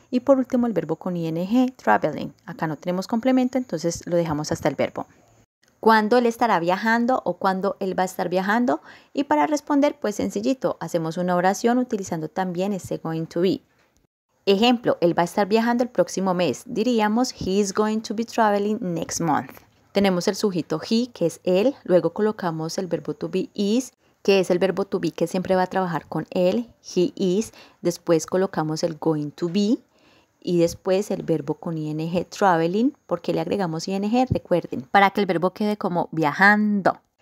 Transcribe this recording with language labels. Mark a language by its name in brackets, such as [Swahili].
[Spanish] Y por último el verbo con ing, traveling. Acá no tenemos complemento, entonces lo dejamos hasta el verbo. ¿Cuándo él estará viajando o cuándo él va a estar viajando? Y para responder, pues sencillito, hacemos una oración utilizando también ese going to be. Ejemplo, él va a estar viajando el próximo mes. Diríamos, [English] he is going to be traveling next month. [Spanish] Tenemos el sujeto he, que es él. Luego colocamos el verbo to be is, que es el verbo to be que siempre va a trabajar con él. He is. Después colocamos el going to be. Y después el verbo con ing, traveling. ¿Por qué le agregamos ing? Recuerden, para que el verbo quede como viajando.